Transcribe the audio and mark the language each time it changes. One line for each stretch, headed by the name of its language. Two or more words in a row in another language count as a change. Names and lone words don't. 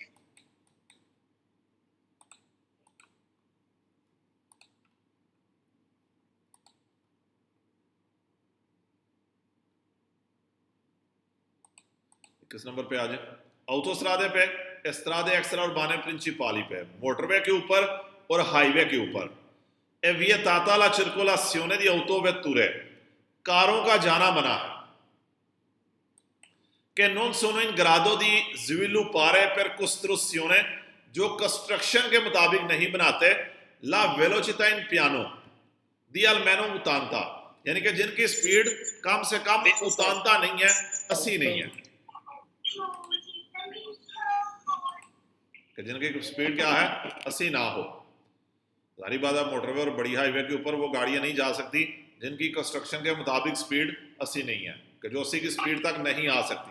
Urdu: کس نمبر پہ آ جائے? آٹوسترادے پہ,
Italian: strade extraurbane principali
Urdu: پہ، موٹروے کے اوپر اور ہائی وے کے اوپر.
Italian: E vietata la circolazione di autovetture,
Urdu: کاروں کا جانا منع ہے.
Italian: che non sono in grado di sviluppare per costruzione,
Urdu: جو کنسٹرکشن کے مطابق نہیں بناتے,
Italian: la velocità in piano di almeno 80,
Urdu: یعنی کہ جن کی سپیڈ کم سے کم 80 نہیں ہے، 80 نہیں ہے، کہ جن کی سپیڈ کیا ہے؟ 80 نہ ہو. ساری بات ہے، موٹروے اور بڑی ہائی وے کے اوپر وہ گاڑیاں نہیں جا سکتیں جن کی کنسٹرکشن کے مطابق سپیڈ 80 نہیں ہے، کہ جو 80 کی سپیڈ تک نہیں آ سکتیں.